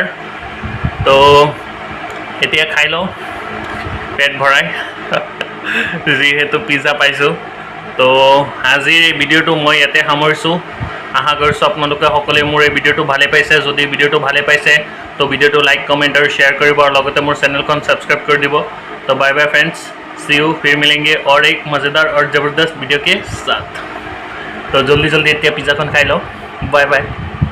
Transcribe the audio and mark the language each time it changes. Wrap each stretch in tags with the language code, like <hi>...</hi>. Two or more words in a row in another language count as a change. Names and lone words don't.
<as>তো এতিয়া খাই লওঁ পেট ভৰাই যিহেতু পিজ্জা পাইছোঁ। তো আজিৰ এই ভিডিঅ'টো মই ইয়াতে সামৰিছোঁ। আশা কৰিছোঁ আপোনালোকে সকলোৱে মোৰ এই ভিডিঅ'টো ভালে পাইছে। যদি ভিডিঅ'টো ভালে পাইছে তো ভিডিঅ'টো লাইক কমেণ্ট আৰু শ্বেয়াৰ কৰিব আৰু লগতে মোৰ চেনেলখন ছাবস্ক্ৰাইব কৰি দিব।</as> <hi>तो</hi> <en>bye bye friends, see you,</en> <hi>फिर मिलेंगे और एक मज़ेदार और ज़बरदस्त वीडियो के साथ। तो जल्दी जल्दी इतना पिज़्ज़ा खाई लो।</hi> <en>bye bye.</en>